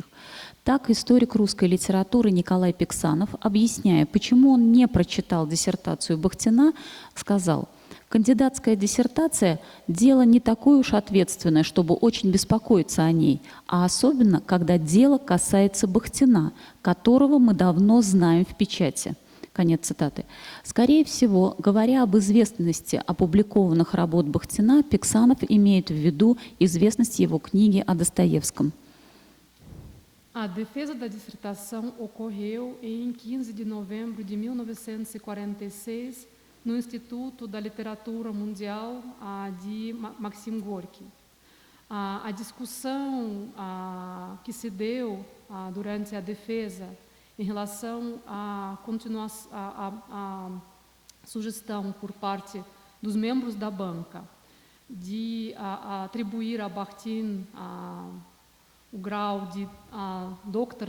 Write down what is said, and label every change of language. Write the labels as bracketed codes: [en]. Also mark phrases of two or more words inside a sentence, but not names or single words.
[ru] Так, историк русской литературы Николай Пиксанов, объясняя, почему он не прочитал диссертацию Бахтина, сказал: «Кандидатская диссертация – дело не такое уж ответственное, чтобы очень беспокоиться о ней, а особенно, когда дело касается Бахтина, которого мы давно знаем в печати». Конец цитаты. Скорее всего, говоря об известности опубликованных работ Бахтина, Пиксанов имеет в виду известность его книги о Достоевском. [pt] A defesa da dissertação ocorreu em 15 de novembro de 1946, no Instituto da Literatura Mundial de Maxim Gorky. A discussão que se deu durante a defesa em relação à sugestão por parte dos membros da banca de atribuir a Bakhtin o grau de Dr.